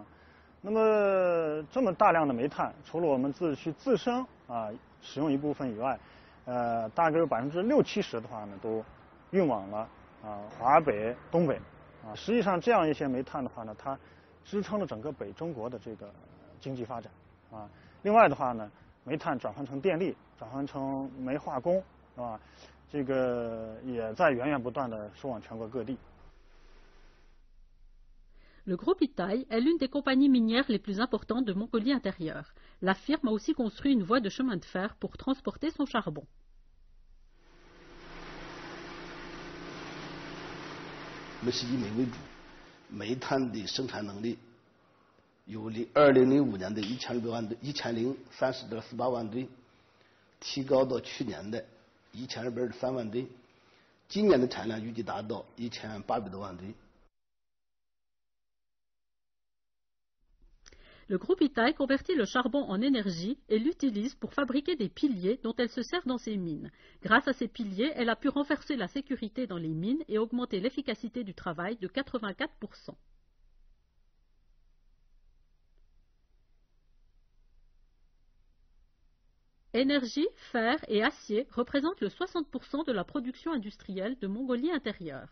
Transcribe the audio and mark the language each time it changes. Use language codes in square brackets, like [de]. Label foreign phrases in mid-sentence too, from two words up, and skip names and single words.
[zh] 那么这么大量的煤炭，除了我们自身啊使用一部分以外，大概有60-70%的话呢，都运往了华北、东北啊。实际上，这样一些煤炭的话呢，它支撑了整个北中国的这个经济发展啊。另外的话呢，煤炭转换成电力，转换成煤化工，是吧？这个也在源源不断的输往全国各地。 [fr] Le groupe Itaï est l'une des compagnies minières les plus importantes de Mongolie intérieure. La firme a aussi construit une voie de chemin de fer pour transporter son charbon. [zh] 我们是以煤为主，煤炭的生产能力由2005年的1600万吨1030.48万吨，提高到去年的1203万吨，今年的产量预计达到1800多万吨。 [fr] Le groupe Itai convertit le charbon en énergie et l'utilise pour fabriquer des piliers dont elle se sert dans ses mines. Grâce à ces piliers, elle a pu renforcer la sécurité dans les mines et augmenter l'efficacité du travail de 84%. Énergie, fer et acier représentent le 60% de la production industrielle de Mongolie intérieure.